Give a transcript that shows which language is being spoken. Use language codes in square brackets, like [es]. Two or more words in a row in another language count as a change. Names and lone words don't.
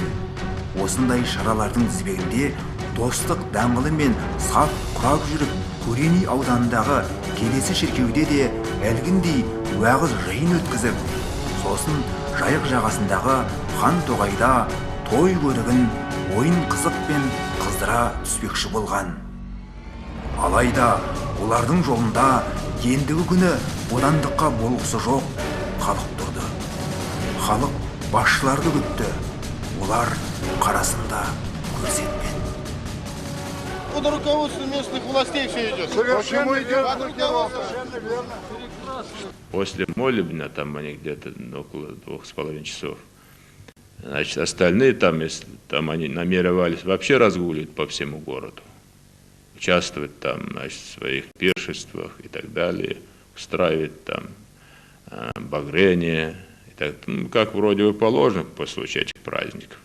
[kk] Осындай шаралардың тізбегінде Достық даңғылы мен сап құрап жүріп, Көрени ауданындағы келесі шіркеуде де әлгіндей уағыз жиын өткізіп, сосын Жайық жағасындағы Хан Тоғайда той көрігін ойын қызықпен қыздыра түспекші болған. Алайда олардың жолында ендігі күні бодандыққа болғысы жоқ халық тұрды. Халық басшыларды күтті. Олар қарасында көрсетпеді. [ru] Под руководством местных властей все идет. Почему идет? После молебня, там они где-то около 2,5 часов. Значит, остальные там, если там они намеревались вообще разгуливать по всему городу, участвовать там, значит, в своих пиршествах и так далее, устраивать там багрение, и так, ну, как вроде бы положено по случаю этих праздников.